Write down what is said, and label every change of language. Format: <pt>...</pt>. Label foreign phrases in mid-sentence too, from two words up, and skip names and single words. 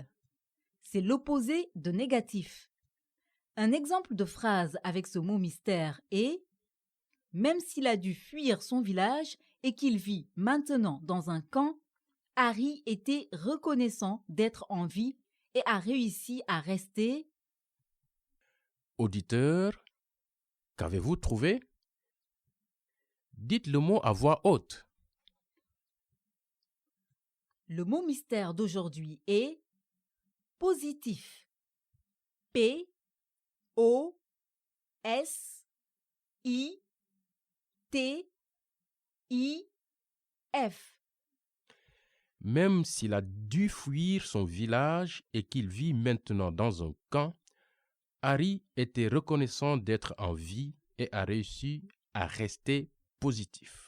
<fr>C'est l'opposé de négatif. Un exemple de phrase avec ce mot mystère est « Même s'il a dû fuir son village et qu'il vit maintenant dans un camp, Harry était reconnaissant d'être en vie et a réussi à rester... » auditeur. Qu'avez-vous trouvé? Dites le mot à voix haute. Le mot mystère d'aujourd'hui est positif. P-O-S-I-T-I-F. Même s'il a dû fuir son village et qu'il vit maintenant dans un camp, Harry était reconnaissant d'être en vie et a réussi à rester positif.</fr>